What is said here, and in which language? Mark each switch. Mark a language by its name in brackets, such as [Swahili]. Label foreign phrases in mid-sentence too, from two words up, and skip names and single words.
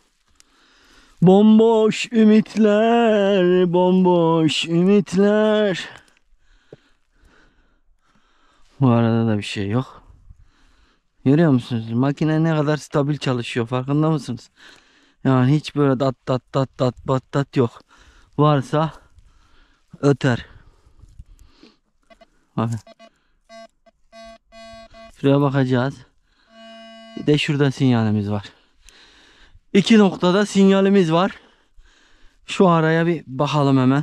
[Turkish] Bomboş ümitler, bomboş ümitler. Bu arada da bir şey yok. Görüyor musunuz? Makine ne kadar stabil çalışıyor, farkında mısınız? Yani hiç böyle dat dat dat dat bat dat yok. Varsa öter. Bakın. Şuraya bakacağız. Bir de şurada sinyalimiz var. İki noktada sinyalimiz var. Şu araya bir bakalım hemen.